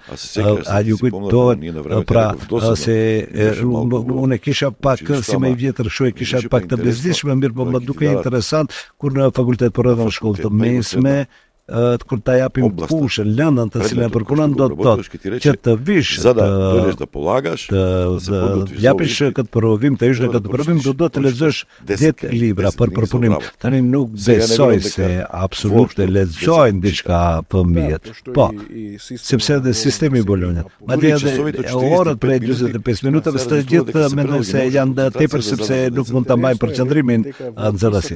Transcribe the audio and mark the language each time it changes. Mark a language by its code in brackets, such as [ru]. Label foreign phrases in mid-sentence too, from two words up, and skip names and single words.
[sq] A ju kujtohet pra se unë kisha pak si më i vjetër, kështu e kisha pak të bezdishme, mirë, po më duke interesant kur në fakultet për edhe në shkollë të mesme kur ta japim fushën, lëndën të cilën e përpunon do të thotë që të vish [bg] за да дойдеш да полагаш, да се подготвиш за [sq] japish këtë provim, të ish në këtë provim, do të lexosh 10 libra për përpunim. Tani nuk besoj se absolutisht lexojnë diçka fëmijët. Po, sepse edhe sistemi Bologna. Madje edhe orët prej 45 minutave të gjithë mendojnë se janë tepër sepse nuk mund ta mbajnë përqendrimin nxënësi.